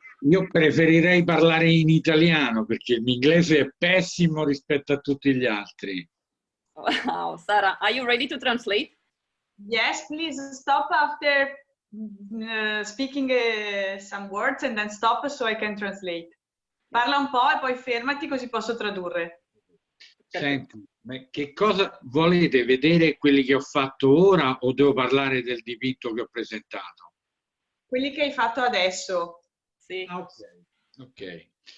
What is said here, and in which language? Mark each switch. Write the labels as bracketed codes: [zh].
[it] Io preferirei parlare in italiano perché il mio inglese è pessimo rispetto a tutti gli altri. [en] Wow, Sara, are you ready to translate? Yes, please stop after speaking some words and then stop so I can translate. [it] Parla un po' e poi fermati così posso tradurre. Senti, ma che cosa volete vedere, quelli che ho fatto ora o devo parlare del dipinto che ho presentato? Quelli che hai fatto adesso. Sì. Ok.